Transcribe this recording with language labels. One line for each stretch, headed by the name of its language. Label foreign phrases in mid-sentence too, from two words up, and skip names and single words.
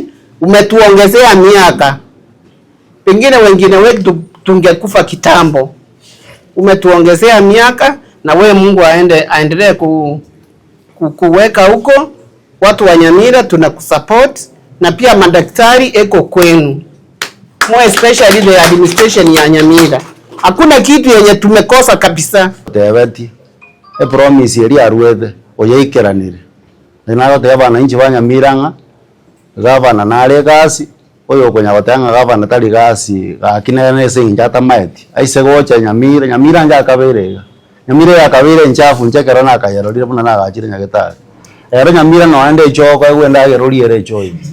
Swahili: Umetuongezea miaka, pengine wengine wetu tungekufa kitambo. Umetuongezea miaka, na wewe Mungu aendelee kukuweka huko. Watu wa Nyamira tunakusupport, na pia madaktari eko kwenu,
English: more especially the administration ya Nyamira.
Swahili: Hakuna kitu yenye tumekosa kabisa.
Gusii: Tebeti promise eri arwethe oyeikeranire ninago te abana inchi ba Nyamira nga gavana nare gasi oyo konya gotanga gavana tari gasi gakinene se injata maeti aise gocha Nyamira nja kabere Nyamira ya kabere nchafu nchekero na kayerorire buna na gachire Nyagetari ero Nyamira no ande choko egwenda geroriere choi